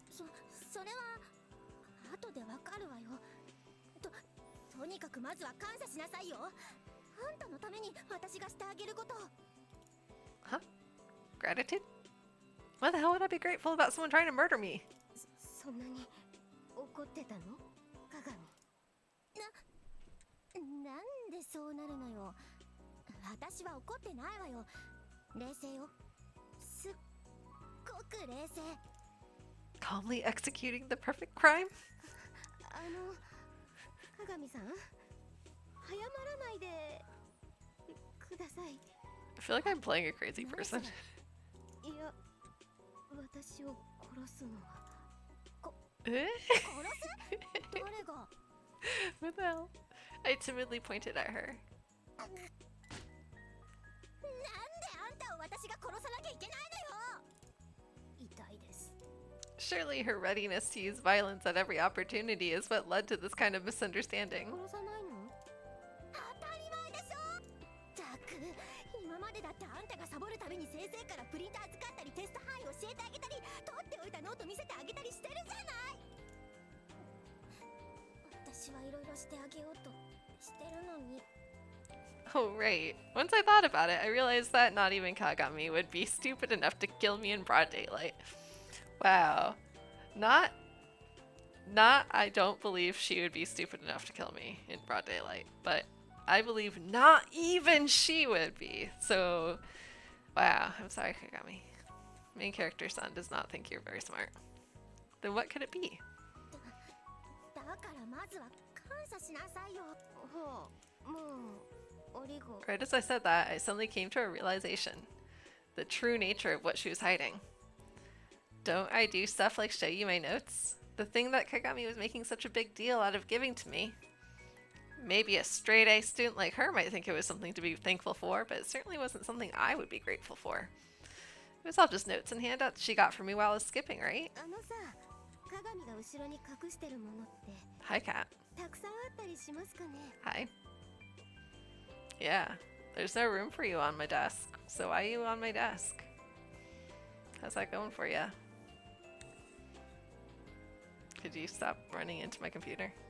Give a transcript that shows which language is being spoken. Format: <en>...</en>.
<ja>それは後でわかるわよ。とにかくまずは感謝しなさいよ。あんたのために私がしてあげること。</ja> <en>Huh? Gratitude? Why the hell would I be grateful about someone trying to murder me?</en> <ja>そんなに怒ってたの鏡。なんでそうなるのよ。私は怒ってないわよ。冷静よ。すっごく冷静。</ja> <en>Calmly executing the perfect crime?</en> <ja>鏡さん、早まらないでください。</ja> <en>I feel like I'm playing a crazy person.</en> <ja>いや、私を殺すのは。 Eh? 殺す？誰が？</ja> <en>What the hell? I timidly pointed at her.</en> <ja>なんであんたを私が殺さなきゃいけないのよ。痛いです。</ja> <en>Surely her readiness to use violence at every opportunity is what led to this kind of misunderstanding.</en> <ja>殺さないの？当たり前でしょ。ったく、今までだってあんたがサボるたびに先生からプリンター使ったりテスト範囲教えてあげたり取っておいたノート見せてあげたりしてるじゃない。私はいろいろしてあげようとしてるのに。</ja> <en>Oh, right. Once I thought about it, I realized that not even Kagami would be stupid enough to kill me in broad daylight. Wow. Not, I don't believe she would be stupid enough to kill me in broad daylight, but I believe not even she would be. So, wow. I'm sorry, Kagami. Main character son does not think you're very smart. Then what could it be?</en> <ja>だからまずは感謝しなさいよ。ほう、もうありが。</ja> <en>Right as I said that, I suddenly came to a realization. The true nature of what she was hiding. Don't I do stuff like show you my notes? The thing that Kagami was making such a big deal out of giving to me. Maybe a straight-A student like her might think it was something to be thankful for, but it certainly wasn't something I would be grateful for. It was all just notes and handouts she got for me while I was skipping, right?</en> <ja>さ、鏡が後ろに隠してるものって</ja> <en>Hi, Kat.</en> <ja>たくさんあったりしますかね。</ja> <en>Hi. Yeah, there's no room for you on my desk, so why are you on my desk? How's that going for you? Could you stop running into my computer?</en>